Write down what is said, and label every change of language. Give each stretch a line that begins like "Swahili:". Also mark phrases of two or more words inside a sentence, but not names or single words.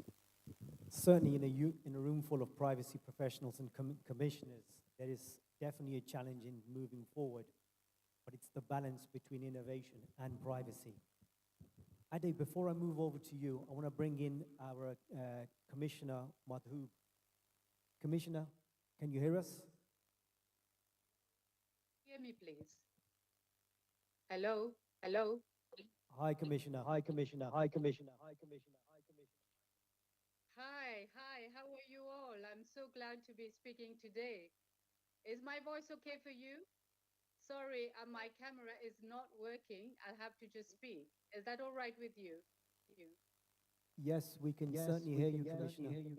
English: Certainly in a room full of privacy professionals and commissioners, there is definitely a challenge in moving forward, but it's the balance between innovation and privacy. Ade, before I move over to you, I want to bring in our Commissioner Madhub. Commissioner, can you hear us? Hear me, please. Hello, hello. Hi, Commissioner. Hi, Commissioner. Hi, Commissioner. Hi, Commissioner. Hi, Commissioner. Hi, how are you all? I'm so glad to be speaking today. Is my voice okay for you? Sorry, my camera is not working. I'll have to just speak. Is that all right with you? Yes, we can certainly hear you, Commissioner.